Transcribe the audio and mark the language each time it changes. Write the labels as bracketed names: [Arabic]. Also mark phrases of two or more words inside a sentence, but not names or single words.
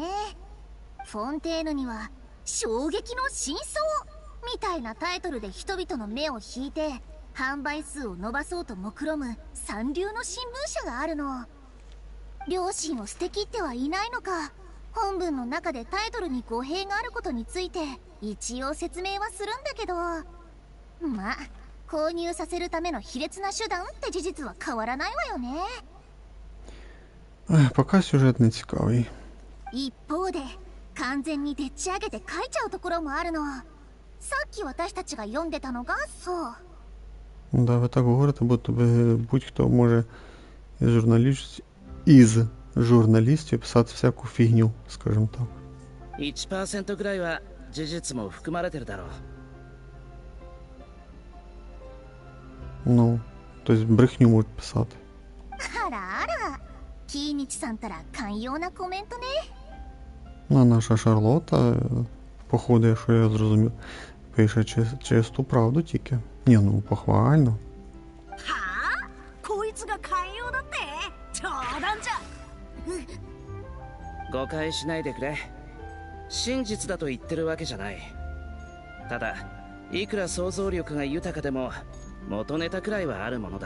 [Japanese] フォンテーヌには衝撃の真相みたいなタイトルで人々の目を引いて販売数を伸ばそうと目論む三流の新聞社があるの。良心を捨てきってはいないのか、本文の中でタイトルに語弊があることについて一応説明はするんだけど、まあ購入させるための卑劣な手段って事実は変わらないわよね。 [Ukrainian] Поки сюжет не цікавий. [Japanese] 一方で完全にでっち上げて書いちゃうところもあるの。さっき私たちが読んでたのがそう。 [Ukrainian] Да, ви так говорите, будто би будь-хто може із журналістів писати всяку фігню, скажімо так. [Japanese] 1% ぐらいは事実も含まれてるだろう。 [Ukrainian] Ну, тобто брехню можуть писати. [Japanese] あらあら、キーニチさんたら寛容なコメントね。 [Ukrainian] Ну, а наша Шарлота, походу, якщо я зрозумів, пише чисту правду тільки. Ні, ну, похвально. [Japanese] はあ、こいつが寛容だって冗談じゃ。誤解しないでくれ。真実だと言ってるわけじゃない。ただいくら想像力が豊かでも元ネタくらいはあるものだ。